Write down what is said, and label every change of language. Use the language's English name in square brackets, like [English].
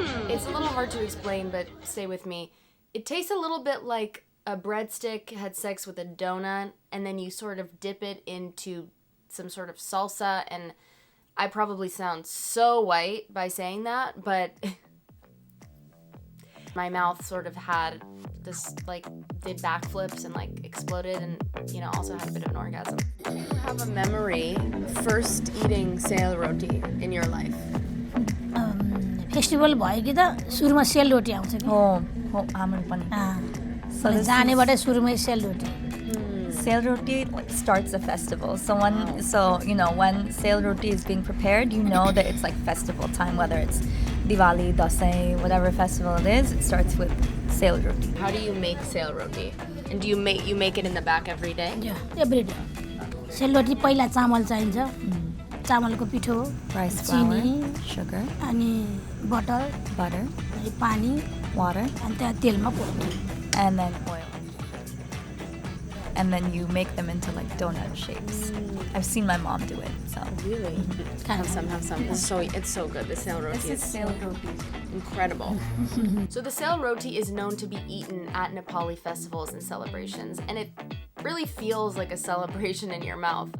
[English] It's a little hard to explain, but stay with me. It tastes a little bit like a breadstick had sex with a donut, and then you sort of dip it into some sort of salsa, and I probably sound so white by saying that, but my mouth sort of had this, did backflips and, exploded and, also had a bit of an orgasm. Do you have a memory of first eating sail roti in your life? [Nepali] Festival भयो कि त सुरुमा सेलरोटी आउँछ कि हो हाम्रो पनि जानेबाटै सुरुमै सेलरोटी [English] Sail roti starts a festival. So when sail roti is being prepared, you know that it's festival time, whether it's Diwali, Dasai, whatever festival it is, it starts with sail roti. How do you make sail roti? And do you make it in the back every day? Every day [Nepali] सेलरोटी पहिला चामल चाहिन्छ चामलको पिठो [English] Rice flour, [Nepali] चिनी [English] sugar, [Nepali] अनि butter [English] butter, [Nepali] अनि पानी [English] water, [Nepali] अनि त्यहाँ तेलमा पोल्नु [English] and then oil. And then you make them into donut shapes. I've seen my mom do it. So Really? kind of Have some. It's so good. The sail roti is sail roti. incredible. So the sail roti is known to be eaten at Nepali festivals and celebrations, and it really feels like a celebration in your mouth.